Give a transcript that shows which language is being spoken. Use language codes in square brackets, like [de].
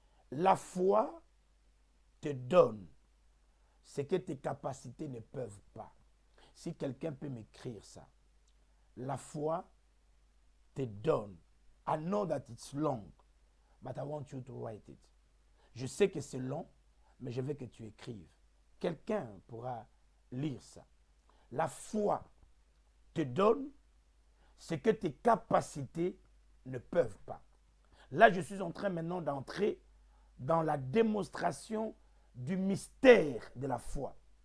[fr] La foi te donne ce que tes capacités ne peuvent pas. Si quelqu'un peut m'écrire ça. La foi te donne. [en] I know that it's long, but I want you to write it. [fr] Je sais que c'est long, mais je veux que tu écrives. Quelqu'un pourra lire ça. La foi te donne ce que tes capacités ne peuvent pas. Là, je suis en train maintenant d'entrer dans la démonstration du mystère de la foi.